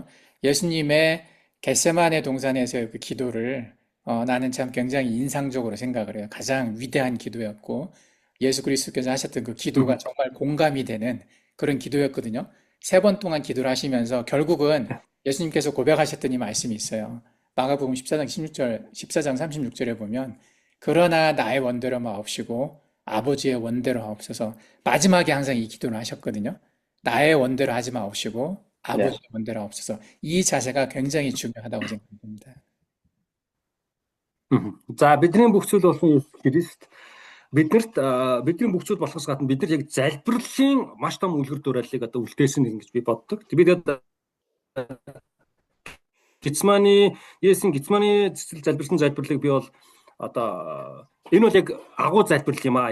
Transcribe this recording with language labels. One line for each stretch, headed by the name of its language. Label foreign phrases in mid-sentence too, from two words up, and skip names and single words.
Korean: 예수님의 겟세마네 동산에서의 그 기도를 나는 참 굉장히 인상적으로 생각을 해요. 가장 위대한 기도였고, 예수 그리스도께서 하셨던 그 기도가 정말 공감이 되는 그런 기도였거든요. 3번 동안 기도를 하시면서 결국은 예수님께서 고백하셨던 이 말씀이 있어요. 마가복음 14장 36절에 보면, 그러나 나의 원대로 마옵시고, 아버지의 원대로 하옵소서. 마지막에 항상 이 기도를 하셨거든요. 나의 원대로 하지 마옵시고, 아버지의 원대로 하옵소서. 이 자세가 굉장히 중요하다고 생각합니다.
Mongolian: За бидний бүх зүйл болсон Есүс Христ биднэрт бидний бүх зүйл болохоос гадна бид нар яг залбирлын маш том үлгэр дуурайлыг одоо үлдээсэн гэж би боддог. Бид Есүсийн Гецманы цэцэл залбирсан залбирлыг би бол одоо энэ бол яг агуу залбирал юм аа.